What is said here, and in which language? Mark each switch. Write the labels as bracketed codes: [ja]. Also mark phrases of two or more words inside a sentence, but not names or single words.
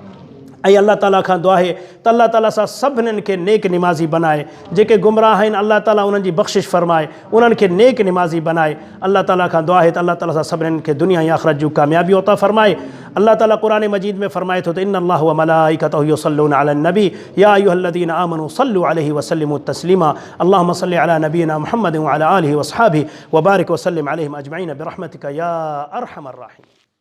[sd] ऐं अल्लाह ताला खां दुआ आहे त अल्लाह ताला सां सभिनीनि खे नेक निमाज़ी बनाए। जेके गुमराह आहिनि अल्लाह ताला उन्हनि जी बख़्शिश फ़रमाए, उन्हनि खे नेक निमाज़ी बनाए। अल्लाह ताला खां दुआ आहे त अल्लाह ताला सां सभिनीनि खे दुनिया ऐं आख़िरत जूं कामयाबी अता फ़रमाए। अल्लाह ताला क़ुरान मजीद में फ़रमाए थो त [ar] إن الله وملائكته يصلون على النبي يا أيها الذين آمنوا صلوا عليه وسلموا تسليما. اللهم صل على نبينا محمد وعلى آله وأصحابه وبارك وسلم عليهم أجمعين برحمتك يا أرحم الراحمين.